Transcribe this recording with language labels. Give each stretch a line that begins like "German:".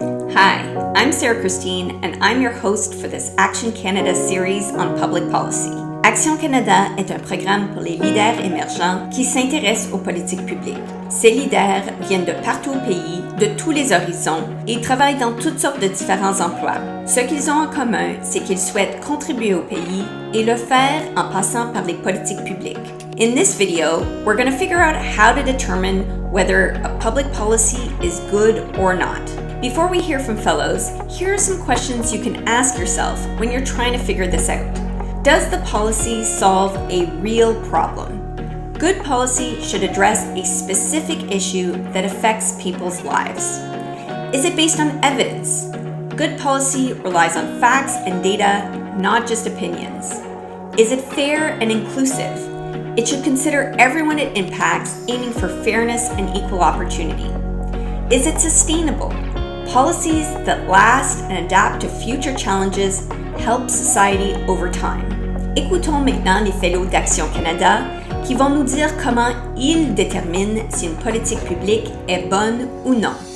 English: Hi, I'm Sarah Christine, and I'm your host for this Action Canada series on public policy.
French: Action Canada est un programme pour les leaders émergents qui s'intéressent aux politiques publiques. Ces leaders viennent de partout au pays, de tous les horizons, et ils travaillent dans toutes sortes de différents emplois. Ce qu'ils ont en commun, c'est qu'ils souhaitent contribuer au pays et le faire en passant par les politiques publiques.
English: In this video, we're going to figure out how to determine whether a public policy is good or not. Before we hear from fellows, here are some questions you can ask yourself when you're trying to figure this out. Does the policy solve a real problem? Good policy should address a specific issue that affects people's lives. Is it based on evidence? Good policy relies on facts and data, not just opinions. Is it fair and inclusive? It should consider everyone it impacts, aiming for fairness and equal opportunity. Is it sustainable? Policies that last and adapt to future challenges help society over time.
French: Écoutons maintenant les fellows d'Action Canada qui vont nous dire comment ils déterminent si une politique publique est bonne ou non.